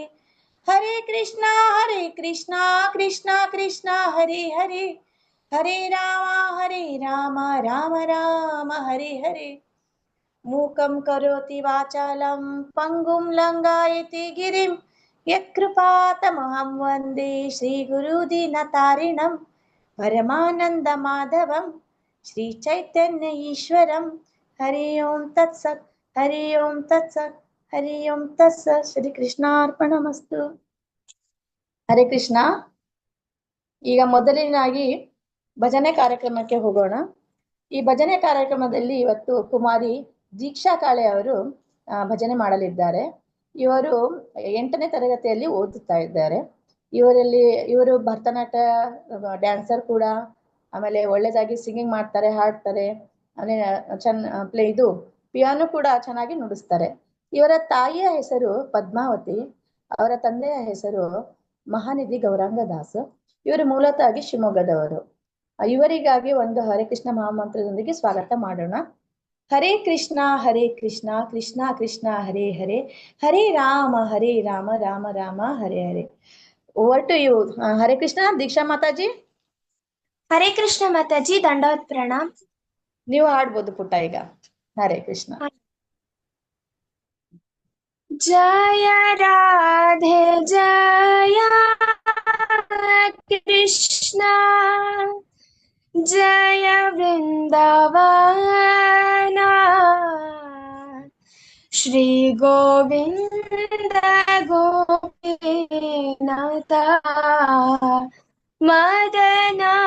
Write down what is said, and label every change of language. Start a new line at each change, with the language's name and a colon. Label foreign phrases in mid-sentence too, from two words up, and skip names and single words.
Sanskrit: ಹರೇ ಕೃಷ್ಣ ಕೃಷ್ಣ ಕೃಷ್ಣ ಹರೇ ಹರೇ ಹರೇ ರಾಮ ರಾಮ ಹರೇ ಹರೇ. ಮೂಕಂ ಕರೋತಿ ವಾಚಾಲಂ ಪಂಗುಂ ಲಂಘಾಯತಿ ಗಿರಿಂ ಯತ್ಕೃಪಾತಮಹಂ ವಂದೇ ಶ್ರೀಗುರುದೀನತಾರಿಣಂ ಪರಮಾನಂದ ಮಾಧವಂ ಶ್ರೀ ಚೈತನ್ಯ ಈಶ್ವರಂ. ಹರಿ ಓಂ ತತ್ಸತ್ ಹರಿ ಓಂ ತತ್ಸತ್ ಹರಿ ಓಂ ತತ್ಸತ್. ಶ್ರೀ ಕೃಷ್ಣಾರ್ಪಣಮಸ್ತು. ಹರೇ ಕೃಷ್ಣ.
Kannada: ಈಗ ಮೊದಲನೇದಾಗಿ ಭಜನೆ ಕಾರ್ಯಕ್ರಮಕ್ಕೆ ಹೋಗೋಣ. ಈ ಭಜನೆ ಕಾರ್ಯಕ್ರಮದಲ್ಲಿ ಇವತ್ತು ಕುಮಾರಿ ದೀಕ್ಷಾ ಕಾಳೆ ಅವರು ಭಜನೆ ಮಾಡಲಿದ್ದಾರೆ. ಇವರು 8ನೇ ತರಗತಿಯಲ್ಲಿ ಓದುತ್ತಾ ಇದ್ದಾರೆ. ಇವರು ಭರತನಾಟ್ಯ ಡ್ಯಾನ್ಸರ್ ಕೂಡ. ಆಮೇಲೆ ಒಳ್ಳೇದಾಗಿ ಸಿಂಗಿಂಗ್ ಮಾಡ್ತಾರೆ, ಹಾಡ್ತಾರೆ. ಆಮೇಲೆ ಪಿಯಾನೋ ಕೂಡ ಚೆನ್ನಾಗಿ ನುಡಿಸ್ತಾರೆ. ಇವರ ತಾಯಿಯ ಹೆಸರು ಪದ್ಮಾವತಿ, ಅವರ ತಂದೆಯ ಹೆಸರು ಮಹಾನಿಧಿ ಗೌರಾಂಗದಾಸ್. ಇವರು ಮೂಲತಃ ಶಿವಮೊಗ್ಗದವರು. ಇವರಿಗಾಗಿ ಒಂದು ಹರೇ ಕೃಷ್ಣ ಮಹಾಮಂತ್ರದೊಂದಿಗೆ ಸ್ವಾಗತ ಮಾಡೋಣ.
Sanskrit: ಹರೇ ಕೃಷ್ಣ ಕೃಷ್ಣ ಕೃಷ್ಣ ಹರೇ ಹರೇ ಹರೇ ರಾಮ ರಾಮ ರಾಮ ಹರೇ ಹರೇ.
English: over to you.
Sanskrit: ಹರೇ ಕೃಷ್ಣ.
English: ದೀಕ್ಷಾ ಮಾತಾಜಿ.
Sanskrit: ಹರೇ ಕೃಷ್ಣ ಮಾತಾಜಿ, ದಂಡವತ್ ಪ್ರಣಾಮ್.
Kannada: ನೀವು ಹಾಡ್ಬೋದು ಪುಟ್ಟ ಈಗ.
Sanskrit: ಹರೇ ಕೃಷ್ಣ. ಜಯ ರಾಧೆ ಜಯ ಕೃಷ್ಣ ಜಯ ವೃಂದಾವನ ಶ್ರೀ ಗೋವಿಂದ ಗೋಪಿನಾಥ ಮದನ